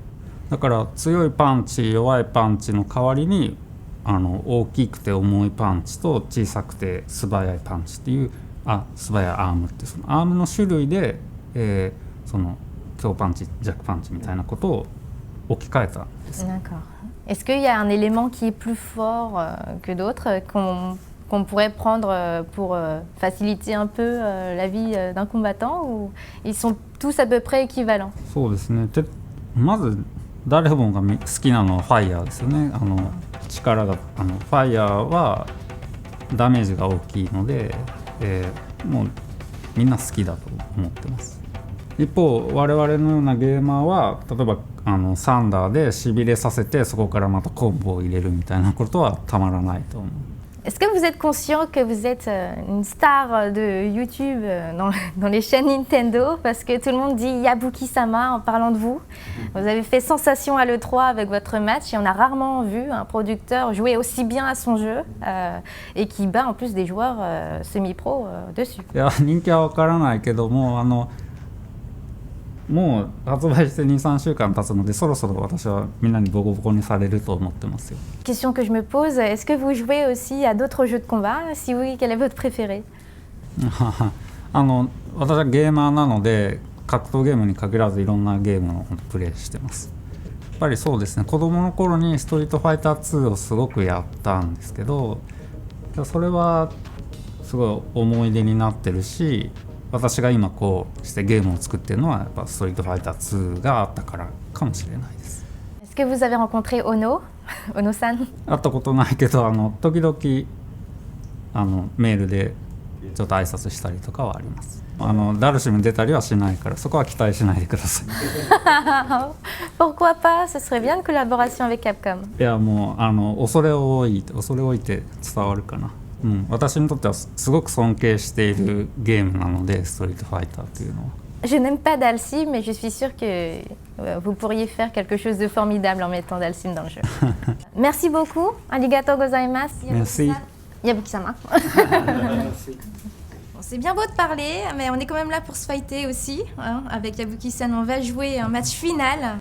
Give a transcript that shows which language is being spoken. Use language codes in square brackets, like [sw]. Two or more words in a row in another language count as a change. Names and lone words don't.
[ja] だから強いパンチ弱いパンチの代わりに大きくて重いパンチと小さくて素早いパンチっていう素早いアームってそのアームの種類で、その強パンチ弱パンチみたいなことを置き換えたんです。 [fr] D'accord. Est-ce qu'il y a un élément qui est plus fort que d'autres qu'on pourrait prendre pour faciliter un peu la vie d'un combattant ou ils sont tous à peu près équivalents? [ja] そうですね。まず誰もが好きなのはファイヤーですよね。力がファイヤーはダメージが大きいので、もうみんな好きだと思ってます。一方我々のようなゲーマーは例えばサンダーでしびれさせてそこからまたコンボを入れるみたいなことはたまらないと思う。 [fr] Est-ce que vous êtes conscient que vous êtes une star de YouTube dans les chaînes Nintendo? Parce que tout le monde dit Yabuki-sama en parlant de vous. Vous avez fait sensation à l'E3 avec votre match et on a rarement vu un producteur jouer aussi bien à son jeu et qui bat en plus des joueurs semi-pro dessus. [ja] いや人気は分からないけどももう発売して2、3週間経つのでそろそろ私はみんなにボコボコにされると思ってますよ。 [fr] Question que je me pose, est-ce que vous jouez aussi à d'autres jeux de combat? Si oui, quel est votre préféré? [ja] 私はゲーマーなので格闘ゲームに限らずいろんなゲームをプレイしてます。やっぱりそうですね、子供の頃にストリートファイター2をすごくやったんですけど、それはすごい思い出になってるし、私が今こうしてゲームを作ってるのはやっぱストリートファイター2があったからかもしれないです。 [fr] Est-ce que vous avez rencontré Ono? Ono-san? [ja] 会ったことないけど時々メールでちょっと挨拶したりとかはあります。ダルシム出たりはしないからそこは期待しないでください。 [fr] Pourquoi pas? Ce serait bien une collaboration avec Capcom. [ja] いやもう恐れ多いて伝わるかな。私にとってはすごく尊敬しているゲームなのでストリートファイターというのは。 [fr] Je n'aime pas Dalsim, mais je suis sûre que vous pourriez faire quelque chose de formidable en mettant Dalsim dans le jeu. Merci beaucoup. [ja] ありがとうございます. [fr] Merci. Yabuki-sama. Bon, c'est bien beau de parler, mais on est quand même là pour se fighter aussi. Hein, avec Yabuki-san, on va jouer un match final.